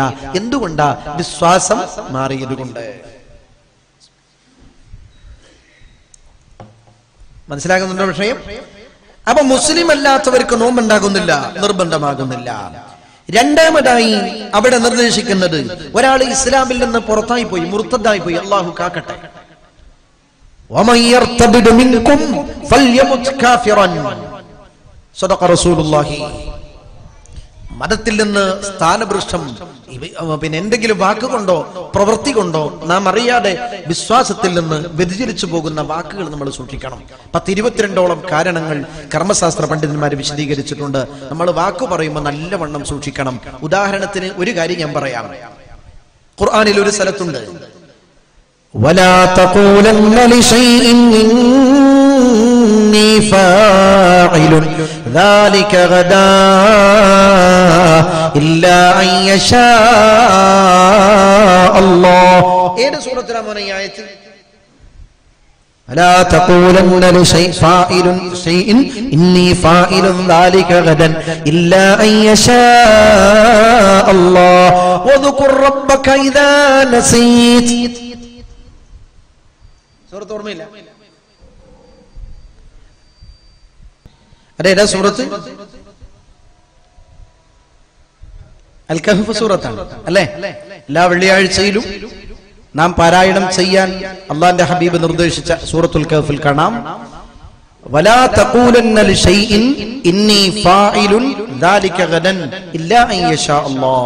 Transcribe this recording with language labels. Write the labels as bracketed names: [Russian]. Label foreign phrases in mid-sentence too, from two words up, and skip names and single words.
[Malayalam] എന്തുകൊണ്ടാ? വിശ്വാസം മാറിയതുകൊണ്ട്. മനസ്സിലാകുന്നുണ്ടോ വിഷയം? അപ്പൊ മുസ്ലിം അല്ലാത്തവർക്ക് നോമ്പുണ്ടാകുന്നില്ല, നിർബന്ധമാകുന്നില്ല. രണ്ടാമതായി അവിടെ നിർദ്ദേശിക്കുന്നത്, ഒരാൾ ഇസ്ലാമിൽ നിന്ന് പുറത്തായി പോയി, മുർത്തദ്ദായി പോയി, അള്ളാഹു കാക്കട്ടെ, [Arabic] ومن يرتد منكم فليمت كافرا صدق رسول الله. [Malayalam] മതത്തിൽ നിന്ന് സ്ഥാനഭ്രഷ്ടം പിന്നെ എന്തെങ്കിലും വാക്കുകൊണ്ടോ പ്രവൃത്തി കൊണ്ടോ നാം അറിയാതെ വിശ്വാസത്തിൽ നിന്ന് വ്യതിചലിച്ചു പോകുന്ന വാക്കുകൾ നമ്മൾ സൂക്ഷിക്കണം. 10-22ഓളം കാരണങ്ങൾ കർമ്മശാസ്ത്ര പണ്ഡിതന്മാർ വിശദീകരിച്ചിട്ടുണ്ട്. നമ്മൾ വാക്കു പറയുമ്പോൾ നല്ലവണ്ണം സൂക്ഷിക്കണം. ഉദാഹരണത്തിന് ഒരു കാര്യം ഞാൻ പറയാം. ഖുർആനിൽ ഒരു സ്ഥലത്തുണ്ട്, [Arabic] ولا تقولن لشيء إني فاعل ذلك غدا إلا أن يشاء الله. [Malayalam] ഏത് സൂറത്തിലാണ് ഈ ആയത്ത്? [Arabic] ولا تقولن لشيء إني فاعل ذلك غدا إلا أن يشاء الله واذكر ربك إذا نسيت. [Malayalam] സൂറത്ത് ഓർമ്മയില്ല? അതേതാ സൂറത്ത്? അൽ കഹ്ഫ് സൂറത്താണ് അല്ലേ? എല്ലാ വെള്ളിയാഴ്ചയിലും നാം പാരായണം ചെയ്യാൻ അള്ളാന്റെ ഹബീബ് നിർദ്ദേശിച്ച സൂറത്തുൽ കഹ്ഫിൽ കാണാം, [Arabic] ولا تقولن لشيء إني فاعل ذلك غدا إلا أن يشاء الله.